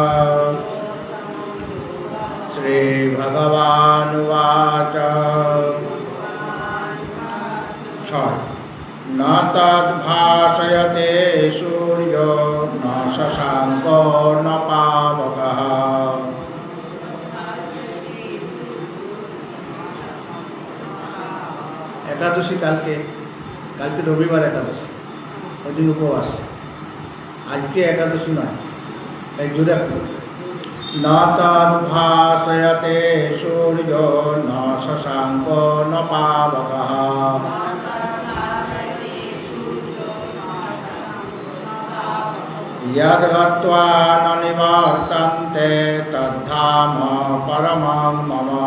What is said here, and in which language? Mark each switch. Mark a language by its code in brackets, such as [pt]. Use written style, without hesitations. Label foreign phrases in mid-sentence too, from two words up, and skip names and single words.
[sa] श्रीभगवानुवाच न तद्भाषयते सूर्यो न शशाङ्को न पावकः। [bn] একাদশী কালকে রবিবার একাদশী ওই দিন উপবাস। আজকে একাদশী নয়, তাই জুড়ে [sa] न तद्भाषयते सूर्यो न शशाङ्को न पावकः। यद्गत्वा न निवर्तन्ते तद्धाम परमं मम।